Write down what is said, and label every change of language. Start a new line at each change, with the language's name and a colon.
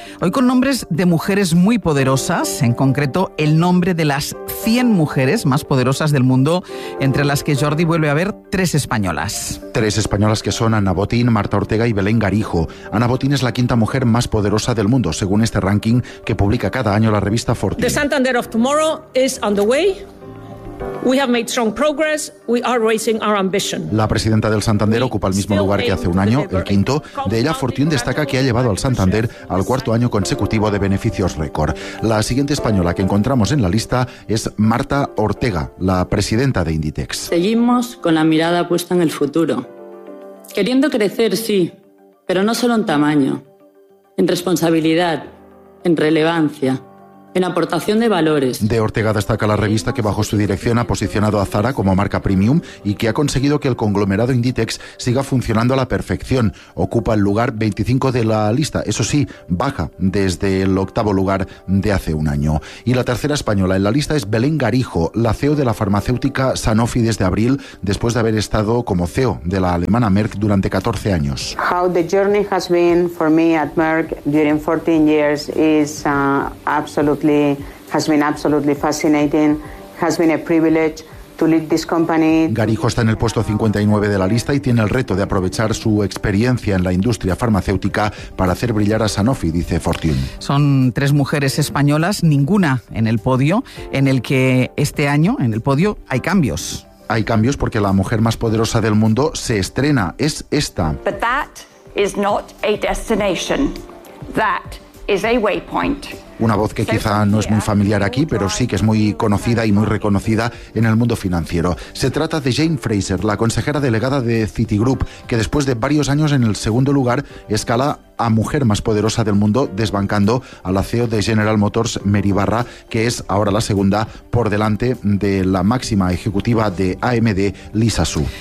Spanish: Hoy con nombres de mujeres muy poderosas, en concreto el nombre de las 100 mujeres más poderosas del mundo, entre las que Jordi vuelve a ver tres españolas. Tres españolas que son Ana Botín, Marta Ortega y Belén Garijo. Ana Botín es la quinta mujer más poderosa del mundo, según este ranking que publica cada año la revista Fortune.
English: The Santander of tomorrow is on the way. We have made strong progress. We are raising our ambition.
Spanish: La presidenta del Santander ocupa el mismo lugar que hace un año, el quinto. De ella, Fortune destaca que ha llevado al Santander al cuarto año consecutivo de beneficios récord. La siguiente española que encontramos en la lista es Marta Ortega, la presidenta de Inditex. Seguimos con la mirada puesta en el futuro. Queriendo crecer, sí, pero no solo en tamaño. En responsabilidad, en relevancia. En aportación de valores. De Ortega destaca la revista que bajo su dirección ha posicionado a Zara como marca premium y que ha conseguido que el conglomerado Inditex siga funcionando a la perfección. Ocupa el lugar 25 de la lista. Eso sí, baja desde el octavo lugar de hace un año. Y la tercera española en la lista es Belén Garijo, la CEO de la farmacéutica Sanofi desde abril, después de haber estado como CEO de la alemana Merck durante 14 años.
English: How the journey has been for me at Merck during 14 years is absolutely fascinating, has been a privilege to lead this company.
Spanish: Garijo está en el puesto 59 de la lista y tiene el reto de aprovechar su experiencia en la industria farmacéutica para hacer brillar a Sanofi, dice Fortune. Son tres mujeres españolas, ninguna en el podio, en el que este año en el podio hay cambios. Hay cambios porque la mujer más poderosa del mundo se estrena, es esta.
English: But that is not a destination. That is a waypoint.
Spanish: Una voz que quizá no es muy familiar aquí, pero sí que es muy conocida y muy reconocida en el mundo financiero. Se trata de Jane Fraser, la consejera delegada de Citigroup, que después de varios años en el segundo lugar, escala a mujer más poderosa del mundo, desbancando a la CEO de General Motors, Mary Barra, que es ahora la segunda por delante de la máxima ejecutiva de AMD, Lisa Su.